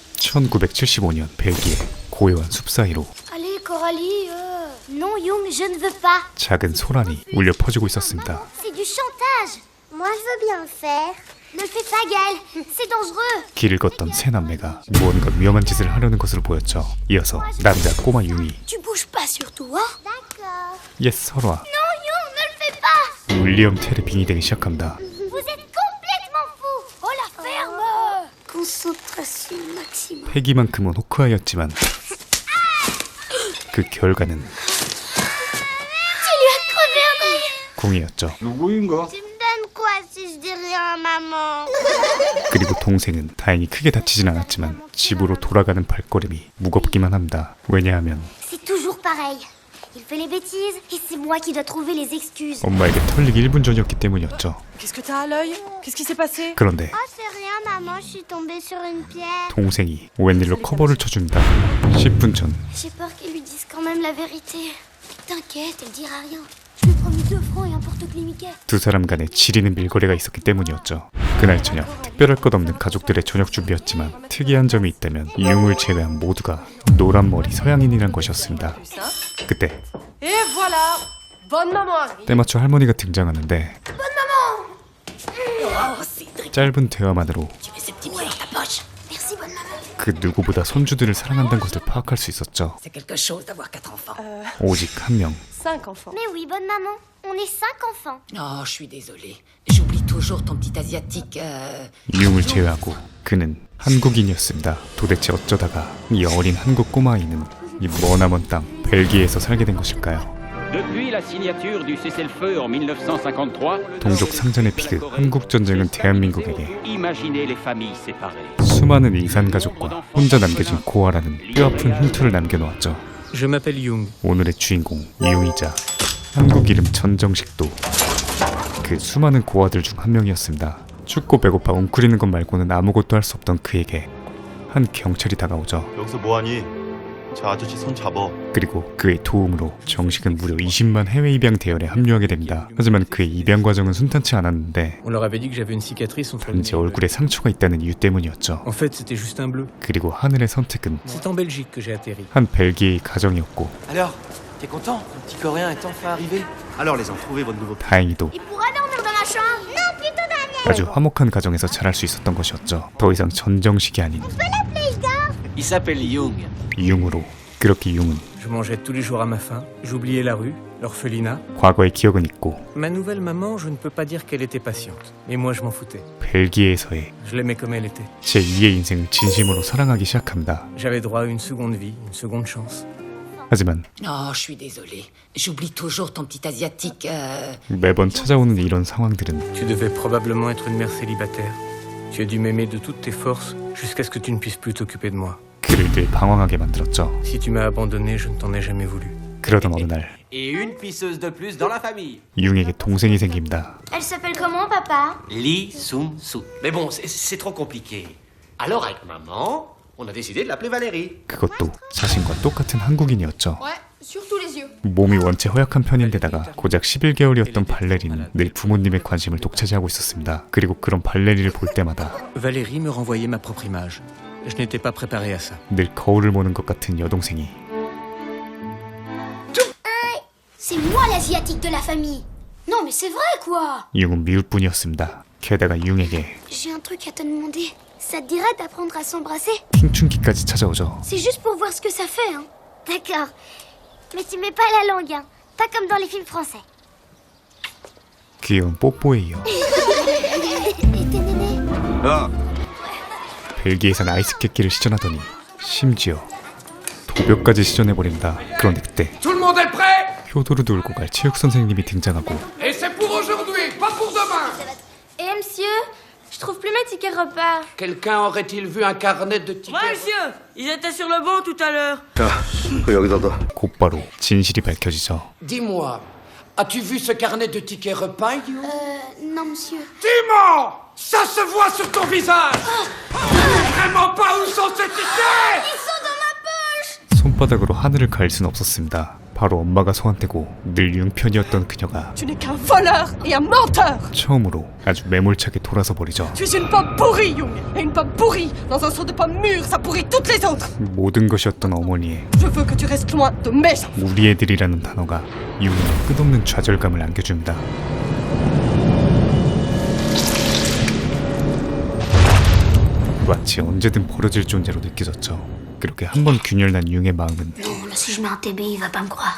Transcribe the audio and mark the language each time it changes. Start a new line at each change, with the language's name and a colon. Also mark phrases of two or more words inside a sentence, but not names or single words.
Korean: 1975년 벨기에 고요한 숲 사이로
French: Allez, Coralie, non, Young, je ne veux pas.
Korean: 작은 소란이 울려 퍼지고 있었습니다.
French: C'est du chantage. Moi, je veux bien le faire. Ne le fais pas, Gaël. C'est dangereux.
Korean: 길을 걷던 세 남매가 무언가 위험한 짓을 하려는 것으로 보였죠. 이어서 남자 꼬마 융이
French: Tu bouges pas surtout, hein? D'accord.
Korean: 옛 설화
French: Non, Young, ne le fais pas.
Korean: 윌리엄 텔에 빙이 되기 시작합니다.
French: Vous êtes complètement fou. Oh, la ferme. Concentration maximum.
Korean: 패기만큼은 호크아이였지만 그 결과는
French: Tu lui as crevé un œil.
Korean: 궁이었죠. 누구인가?
French: Tu me donnes quoi si je dis rien, maman?
Korean: 그리고 동생은 다행히 크게 다치진 않았지만 집으로 돌아가는 발걸음이 무겁기만 합니다. 왜냐하면
French: C'est toujours pareil. Il fait les bêtises et c'est moi qui dois trouver les excuses.
Korean: 엄마에게 털리기 1분 전이었기 때문이었죠.
French: Qu'est-ce que t'as à l'œil? Qu'est-ce qui s'est passé?
Korean: 그런데
French: Oh, c'est rien, maman, je suis tombée sur une pierre.
Korean: 동생이 웬일로 커버를 쳐줍니다. 10분 전
French: J'ai peur qu'ils lui disent quand même la vérité. T'inquiète, elle dira rien. Je lui ai promis 2 francs et un porte-clés Mickey.
Korean: 두 사람 간에 지리는 밀거래가 있었기 때문이었죠. 그날 저녁 특별할 것 없는 가족들의 저녁 준비였지만 특이한 점이 있다면 융을 제외한 모두가 노란 머리 서양인이란 것이었습니다. 그때
French: Et voilà! Bonne maman arrive!
Korean: 때마쳐 할머니가 등장하는데 짧은 대화만으로
French: Merci, bonne maman.
Korean: 그 누구보다 손주들을 사랑한다는 것을 파악할 수 있었죠.
French: C'est quelque chose d'avoir 4 enfants.
Korean: 오직 한 명
French: 5 enfants. Mais oui, bonne maman, on est 5 enfants. Oh, je suis désolée. J'oublie toujours ton petit asiatique.
Korean: 융을 제외하고 그는 한국인이었습니다. 도대체 어쩌다가 이 어린 한국 꼬마아이는 이 머나먼 땅 벨기에에서 살게 된 것일까요?
French: Depuis la signature du cessez-le-feu en 1953,
Korean: 동족 상전의 피그 한국전쟁은 대한민국에게
French: imaginez les familles séparées.
Korean: 수많은 이산가족과 혼자 남겨진 고아라는 뼈아픈 흉터를 남겨놓았죠.
French: Je m'appelle Young.
Korean: 오늘의 주인공 이용이자 한국 이름 전정식도 그 수많은 고아들 중 한 명이었습니다. 춥고 배고파 웅크리는 것 말고는 아무것도 할 수 없던 그에게 한 경찰이 다가오죠. 여기서 뭐하니? 저 아저씨 손 잡어. 그리고 그의 도움으로 정식은 무려 20만 해외 입양 대열에 합류하게 됩니다. 하지만 그의 입양 과정은 순탄치 않았는데
French: On leur avait dit que j'avais une cicatrice entre le
Korean: 단지
French: nez.
Korean: 얼굴에 상처가 있다는 이유 때문이었죠.
French: En fait, c'était juste un bleu.
Korean: 그리고 하늘의 선택은
French: C'est en Belgique que j'ai atterri.
Korean: 한 벨기에의 가정이었고
French: Alors, t'es content? Ton petit coréen est enfin arrivé? Alors, les ont trouvés, votre nouveau...
Korean: 다행히도
French: Il pourra dormir dans ma chambre? Non, plutôt dans la mienne.
Korean: 아주 화목한 가정에서 자랄 수 있었던 것이었죠. 더 이상 전정식이 아닌
French: Il s'appelle Young.
Korean: 융으로. 그렇게 융은
French: Je mangeais tous les jours à ma faim. J'oubliais la rue, l'orphelinat.
Korean: 과거의 기억은 있고
French: Ma nouvelle maman, je ne peux pas dire qu'elle était patiente. Mais moi, je m'en foutais.
Korean: 벨기에에서의
French: Je l'aimais comme elle était.
Korean: 제2의 인생을 진심으로 사랑하기 시작합니다.
French: J'avais droit à une seconde vie, une seconde chance.
Korean: 하지만
French: Oh, je suis désolée. J'oublie toujours ton petit asiatique.
Korean: 매번 찾아오는 이런 상황들은
French: Tu devais probablement être une mère célibataire. Tu as dû m'aimer de toutes tes forces jusqu'à ce que tu ne puisses plus t'occuper de moi.
Korean: 그를 늘 방황하게 만들었죠.
French: Si tu m'as abandonné, je ne t'en ai jamais voulu.
Korean: 그러던 어느 날
French: Et une pisseuse de plus dans la famille.
Korean: 융에게 동생이 생깁니다.
French: Elle s'appelle comment, papa? Lee Sun-soo. Mais bon, c'est trop compliqué. Alors, avec maman, on a décidé de l'appeler Valérie.
Korean: 그것도 자신과 똑같은 한국인이었죠.
French: Ouais, surtout les yeux.
Korean: 몸이 원체 허약한 편인데다가 고작 11개월이었던 발레리는 늘 부모님의 관심을 독차지하고 있었습니다. 그리고 그런 발레리를 볼 때마다
French: Valérie me renvoyait ma propre image. Je n'étais pas préparé à ça.
Korean: 늘 거울을 보는 것 같은 여동생이
French: C'est moi l'asiatique de la famille. Non, mais c'est vrai, quoi.
Korean: 융은 미울 뿐이었습니다. 게다가 융에게
French: J'ai un truc à te demander. Ça te dirait d'apprendre à s'embrasser?
Korean: 핑춘기까지 찾아오죠.
French: C'est juste pour voir ce que ça fait, hein. D'accord. Mais tu mets pas la langue, hein. Pas comme dans les films français.
Korean: 귀여운 뽀뽀에 이어
French: Et tes nénés?
Korean: 벨기에에선 아이스케끼를 시전하더니 심지어 도벽까지 시전해버린다. 그런데 그때
French: Tout le monde est prêt?
Korean: 효도를 돌고 갈 체육 선생님이 등장하고
French: Et c'est pour aujourd'hui, pas pour demain. Eh, monsieur, je trouve plus mes tickets repas. Quelqu'un aurait-il vu un carnet de tickets? monsieur! Ils étaient sur le banc tout à l'heure.
Korean: 곧바로 진실이 밝혀지죠.
French: Dis-moi, as-tu vu ce carnet de tickets repas, You? Non, monsieur. Tu mens! Ça se voit sur ton visage! Vraiment pas où sont ces tickets? Ils sont dans ma poche!
Korean: 손바닥으로 하늘을 가릴 순 없었습니다. 바로 엄마가 소환되고 늘 융편이었던 그녀가
French: Tu n'es qu'un voleur et un menteur.
Korean: 처음으로 아주 매몰차게 돌아서 버리죠.
French: Tu es une pomme pourrie, Young. Et une pomme pourrie dans un seau de pommes mûres, ça pourrit toutes les autres.
Korean: 모든 것이었던 어머니의
French: Je veux que tu restes loin de mes enfants.
Korean: 우리 애들이라는 단어가 융에 끝없는 좌절감을 안겨줍니다. 마치 언제든 벌어질 존재로 느껴졌죠. 그렇게 한 번 균열난 융의 마음은
French: Non, là, si je mets un TB, il va pas me croire.